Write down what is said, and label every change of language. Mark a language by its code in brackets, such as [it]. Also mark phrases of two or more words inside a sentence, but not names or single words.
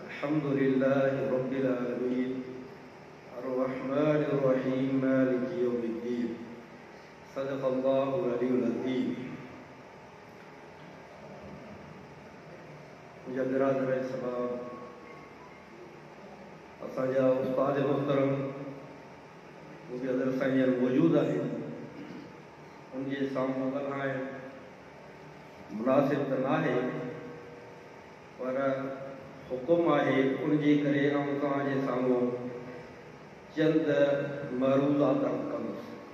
[ar] الحمد لله رب العالمين الرحمن الرحيم مالك يوم الدين صدق الله العلي العظيم. [sd] मुंहिंजा बिरादर सलाम, असांजा उस्ताद मुहतरम मुंहिंजे अंदरि साईं मौजूदु आहिनि, उनजे साम्हूं ॻाल्हाइण मुनासिब त नाहे, पर हुकुम आहे, उनजे करे आउं तव्हांजे साम्हूं चंद मरूज़ात कंदुसि।